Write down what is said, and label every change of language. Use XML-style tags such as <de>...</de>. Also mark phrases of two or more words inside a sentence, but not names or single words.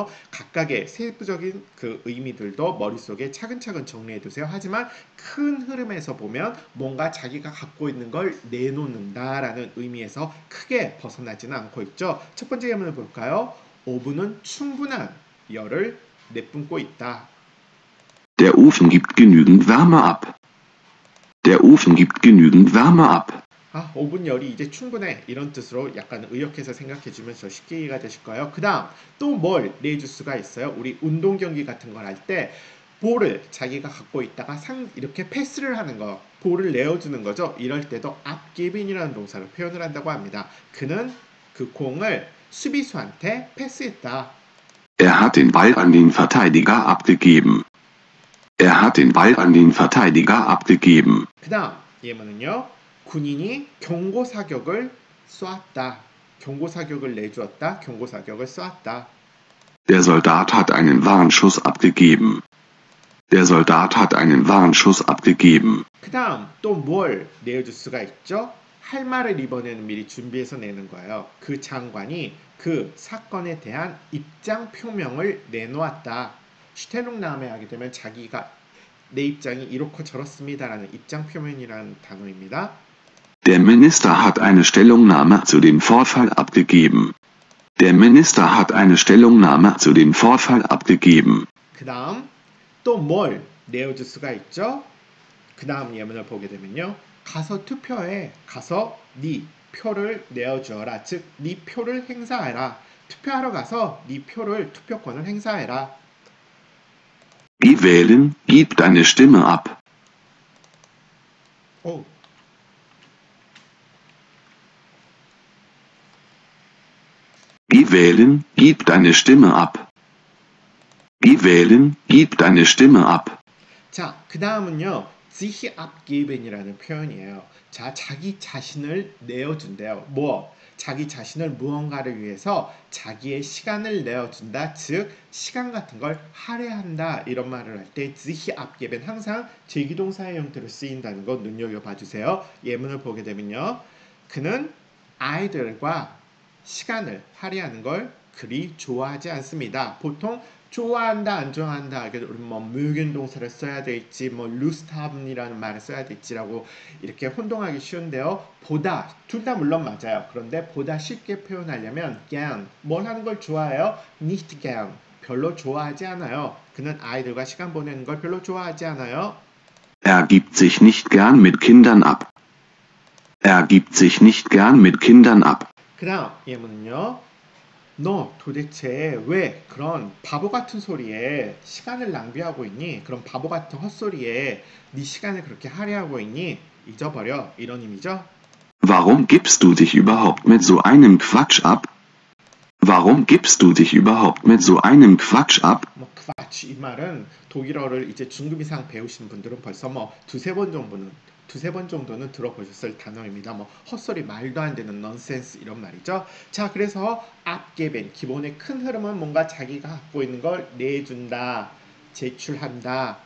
<ko>각각의 세부적인 그 의미들도 머릿속에 차근차근 정리해 두세요. 하지만 큰 흐름에서 보면 뭔가 자기가 갖고 있는 걸 내놓는다라는 의미에서 크게 벗어나지는 않고 있죠. 첫 번째 예문을 볼까요? 오븐은 충분한 열을 내뿜고 있다.</ko> <de>Der Ofen gibt genügend Wärme ab. Der Ofen gibt genügend Wärme ab.</de> <ko>오븐 열이 이제 충분해. 이런 뜻으로 약간 의역해서 생각해주면 더 쉽게 이해가 되실 거예요. 그 다음 또 뭘 내줄 수가 있어요. 우리 운동 경기 같은 걸 할 때 볼을 자기가 갖고 있다가 이렇게 패스를 하는 거, 볼을 내어주는 거죠. 이럴 때도 abgeben이라는 동사로 표현을 한다고 합니다. 그는 그 공을 수비수한테 패스했다.</ko> <de>Er hat den Ball an den Verteidiger abgegeben. Er hat den Ball an den Verteidiger abgegeben.</de> <ko>그 다음 예문은요. 군인이 경고사격을 쏘았다. 경고사격을 내주었다. 경고사격을 쏘았다.</ko> <de>Der Soldat hat einen Warnschuss abgegeben. Der Soldat hat einen Warnschuss abgegeben.</de> <ko>그 다음 또 뭘 내어줄 수가 있죠? 할 말을 이번에는 미리 준비해서 내는 거예요. 그 장관이 그 사건에 대한 입장 표명을 내놓았다. 슈텔룽나음에 하게 되면 자기가 내 입장이 이렇고 저렇습니다라는 입장 표명이라는 단어입니다. Der Minister hat eine Stellungnahme zu dem Vorfall abgegeben. Der Minister hat eine Stellungnahme zu dem Vorfall abgegeben. 그 다음 또 뭘 내어줄 수가 있죠? 그 다음 예문을 보게 되면요. 가서 투표해. 가서 네 표를 내어주어라. 즉, 네 표를 행사해라. 투표하러 가서 네 표를 투표권을 행사해라.</ko> <de>Geh wählen, gib deine Stimme ab.</de> <ko>오.</ko> <de>Geh wählen, gib deine Stimme ab. Geh wählen, gib deine Stimme ab.</de> <ko>자, 그 다음은요.</ko> <de>sich abgeben</de> <ko>이라는 표현이에요. 자, 자기 자신을 내어준대요. 뭐? 자기 자신을 무언가를 위해서 자기의 시간을 내어준다. 즉, 시간 같은 걸 할애한다. 이런 말을 할 때</ko> <de>sich abgeben</de> <ko>항상 제기동사의 형태로 쓰인다는 거 눈여겨봐 주세요. 예문을 보게 되면요. 그는 아이들과 시간을 할애하는 걸 그리 좋아하지 않습니다. 보통 좋아한다 안 좋아한다 우리 뭐 mögen 동사를 써야 될지 뭐</ko> <de>lust haben</de> <ko>이라는 말을 써야 될지라고 이렇게 혼동하기 쉬운데요. 보다 둘 다 물론 맞아요. 그런데 보다 쉽게 표현하려면 gern 뭘 하는 걸 좋아해요?</ko> <de>nicht gern</de> <ko>별로 좋아하지 않아요. 그는 아이들과 시간 보내는 걸 별로 좋아하지 않아요.</ko> <de>Er gibt sich nicht gern mit Kindern ab. Er gibt sich nicht gern mit Kindern ab.</de> <ko>그 다음 예문은요. 너 도대체 왜 그런 바보 같은 소리에 시간을 낭비하고 있니? 그런 바보 같은 헛소리에 네 시간을 그렇게 할애하고 있니? 잊어버려. 이런 의미죠.</ko> <de>Warum gibst du dich überhaupt mit so einem Quatsch ab? Warum gibst du dich überhaupt mit so einem Quatsch ab?</de> <ko>뭐 Quatsch 이 말은 독일어를 이제 중급 이상 배우신 분들은 벌써 뭐 두세 번 정도는 들어보셨을 단어입니다. 뭐 헛소리 말도 안 되는 넌센스 이런 말이죠. 자, 그래서 abgeben 기본의 큰 흐름은 뭔가 자기가 갖고 있는 걸 내준다, 제출한다.</ko>